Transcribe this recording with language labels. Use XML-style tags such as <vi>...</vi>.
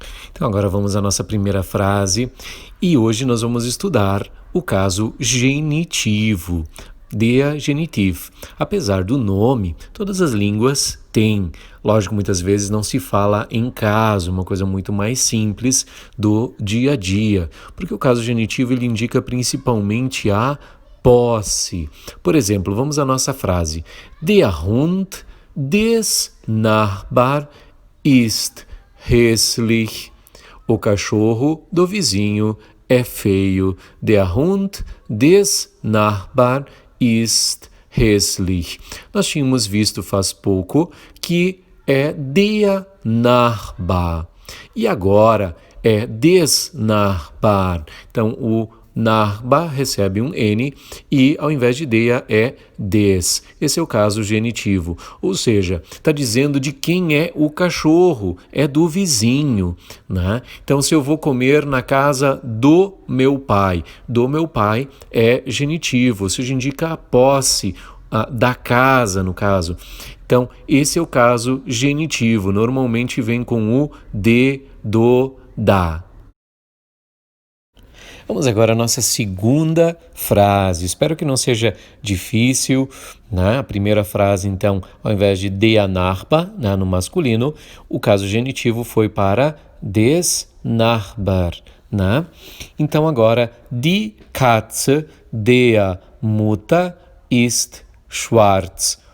<pt>Então agora vamos à nossa primeira frase e hoje nós vamos estudar o caso genitivo, der Genitiv. Apesar do nome, todas as línguas têm. Lógico, muitas vezes não se fala em caso, uma coisa muito mais simples do dia a dia, porque o caso genitivo ele indica principalmente a posse. Por exemplo, vamos à nossa frase.</pt> <de>Der Hund des Nachbar ist hässlich.</de> <pt>O cachorro do vizinho é feio.</pt> <de>Der Hund des Nachbar ist hässlich.</de> <pt>Nós tínhamos visto faz pouco que é der Nachbar. E agora é des Nachbar. Então, o Nachbar recebe um N e ao invés de der é des. Esse é o caso genitivo. Ou seja, está dizendo de quem é o cachorro, é do vizinho, né? Então, se eu vou comer na casa do meu pai é genitivo, ou seja, indica a posse da casa, no caso. Então, esse é o caso genitivo. Normalmente vem com o de, do, da. Vamos agora à nossa segunda frase. Espero que não seja difícil, né? A primeira frase, então, ao invés de der Nachbar, né, no masculino, o caso genitivo foi para des Nachbar, né? Então agora,</pt> <de>die Katze der Mutter ist schwarz.</de>